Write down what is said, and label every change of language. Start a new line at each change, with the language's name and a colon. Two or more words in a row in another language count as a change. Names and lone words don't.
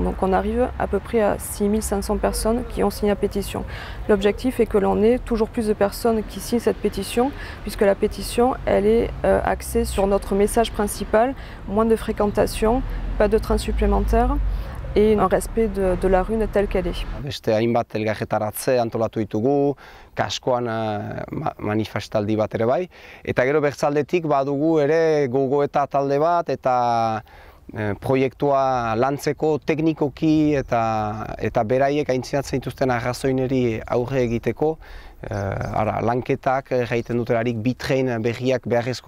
French: Donc on arrive à peu près à 6500 personnes qui ont signé la pétition. L'objectif est que l'on ait toujours plus de personnes qui signent cette pétition, puisque la pétition, elle est axée sur notre message principal, moins de fréquentation, pas de train supplémentaire, et un respect de la rune telle qu'elle est.
Basque: Beste hainbat elgarretaratze antolatu ditugu, kaskoan manifestaldi bat ere bai, eta gero bertzaldetik badugu ere gogoeta talde bat eta proiektua lantzeko teknikoki eta beraiek aintzinatzen dituzten arrazoineri aurre egiteko lanketak jaiten dutelarik bitrein berriak beharrezko